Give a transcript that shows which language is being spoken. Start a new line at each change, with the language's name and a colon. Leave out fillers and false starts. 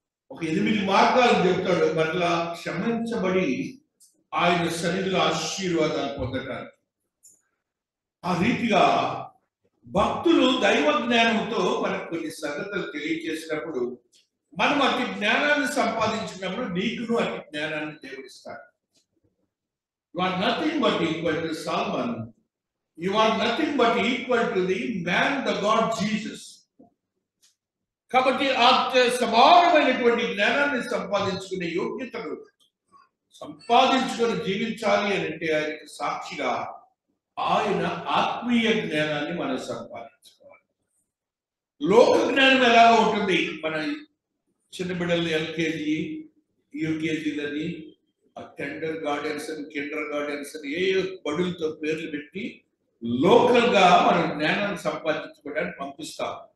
Telugu: ఒక 8 మార్గాలను చెప్తాడు మరలా క్షమించబడి ఆయన సన్నిధిలో ఆశీర్వాదాలు పొందటానికి. ఆ రీతిగా భక్తులు దైవ జ్ఞానంతో మనకు కొన్ని సంగతులు తెలియజేసినప్పుడు, మనం అతి జ్ఞానాన్ని సంపాదించినప్పుడు నీకును అతి జ్ఞానాన్ని దేవుడిస్తాడు.
English: You are nothing but equal to Solomon. You are nothing but equal to the man, the God Jesus.
Telugu: కాబట్టి ఆ సమానమైనటువంటి జ్ఞానాన్ని సంపాదించుకునే యోగ్యతను సంపాదించుకొని జీవించాలి అని అంటే ఆయనకు సాక్షిగా ఆయన ఆత్మీయ జ్ఞానాన్ని మనం సంపాదించుకోవాలి. లోక జ్ఞానం ఎలా ఉంటుంది? మన చిన్న బిడ్డలు ఎల్కేజీ, యూకేజీలని, టెండర్ గార్డెన్స్ అని, కిండర్ గార్డెన్స్ అని ఏ బడులతో పేర్లు పెట్టి లోకల్ గా మనం జ్ఞానాన్ని సంపాదించుకోవడానికి పంపిస్తాం.